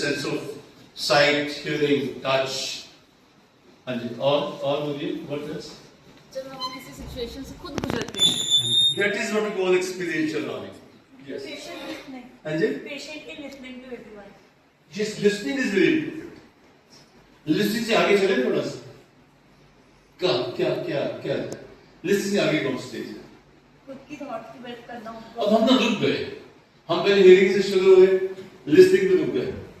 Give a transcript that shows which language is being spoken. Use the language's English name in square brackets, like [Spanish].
[English] Sense of sight, hearing, touch. [Hindi] हाँ जी. और बोलिए. [English] What else? [Hindi] जब हम किसी सिचुएशन से खुद गुजरते हैं. [English] That is what we call experiential learning. [Hindi] Yes. हाँ जी. [English] Patiently listening to everyone. Yes, listening is very important. [Hindi] Listening से आगे चले थोड़ा सा. क्या? Listening से आगे कौन स्टेज है? खुद की थॉट की बेट करना. अब हम ना रुक गए. हम पहले हियरिंग से शुरू हुए, लिसनिंग में रुक गए.